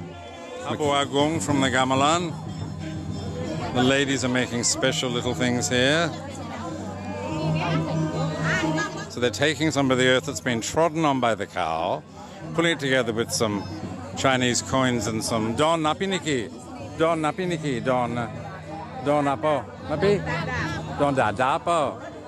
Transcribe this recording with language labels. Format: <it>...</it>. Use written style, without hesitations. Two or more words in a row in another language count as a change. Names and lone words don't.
<en>Abu Agung from the Gamelan. The ladies are making special little things here. So they're taking some of the earth that's been trodden on by the cow, putting it together with some Chinese coins and some Don Napiniki. Don Napiniki. Don Apo. Napi? Don Dadapo.</en>